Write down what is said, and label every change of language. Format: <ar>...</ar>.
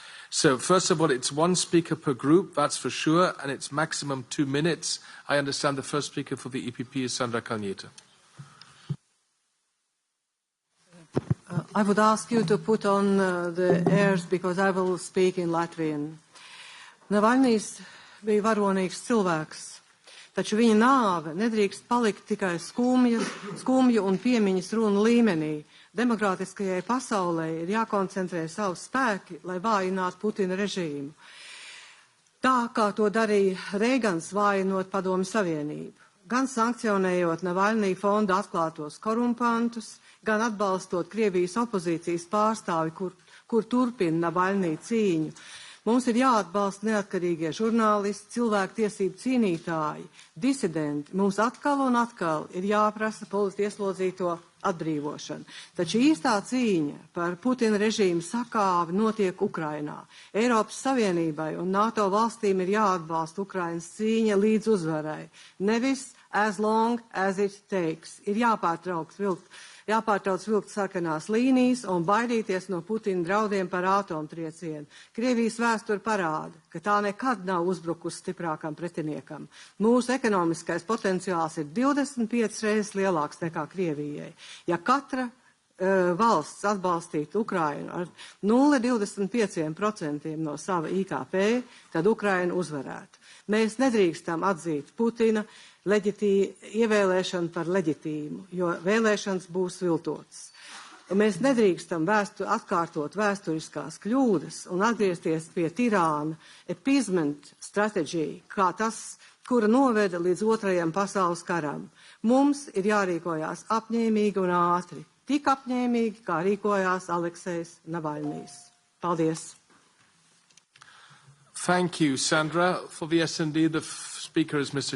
<en>So first of all, it's one speaker per group, that's for sure, and it's maximum 2 minutes. I understand the first speaker for the EPP is Sandra Kalniete. I would ask you to put on the airs because I will speak in Latvian.</en> <lv>Navalnijs bija varonīgs cilvēks, taču viņa nāve nedrīkst palikt tikai skumju un piemiņas runu līmenī. Demokrātiskajai pasaulē ir jākoncentrē savu spēki, lai vājinātu Putina režīmu. Tā kā to darīja Reigans vājinot Padomju Savienību. Gan sankcionējot Navalnī fonda atklātos korumpantus, gan atbalstot Krievijas opozīcijas pārstāvi, kur turpina Navalnī cīņu. Mums ir jāatbalsta neatkarīgie žurnālisti, cilvēktiesību cīnītāji, disidenti. Mums atkal un atkal ir jāprasa politieslodzīto atbrīvošana. Taču īstā cīņa par Putina režīmu sakāvi notiek Ukrainā. Eiropas Savienībai un NATO valstīm ir jāatbalsta Ukrainas cīņa līdz uzvarai.</lv> <en>Nevis as long as it takes.</en> <lv>Ir jāpārtrauc vilkt sarkanās līnijas un baidīties no Putina draudiem par atomtriecienu. Krievijas vēsture parāda, ka tā nekad nav uzbrukusi stiprākam pretiniekam. Mūsu ekonomiskais potenciāls ir 25 reizes lielāks nekā Krievijai. Ja katra valsts atbalstītu Ukrainu ar 0,25% no sava IKP, tad Ukraina uzvarētu. Mēs nedrīkstam atzīt Putina ievēlēšanu par leģitīmu, jo vēlēšanas būs viltotas. Mēs nedrīkstam atkārtot vēsturiskās kļūdas un atgriezties pie tirāna appeasement stratēģija, kā tas, kura noveda līdz Otrajam pasaules karam. Mums ir jārīkojās apņēmīgi un ātri, tik apņēmīgi, kā rīkojās Aleksejs Navalnijs. Paldies!</lv> <en>Thank you, Sandra. For the S&D, the speaker is Mr.</en>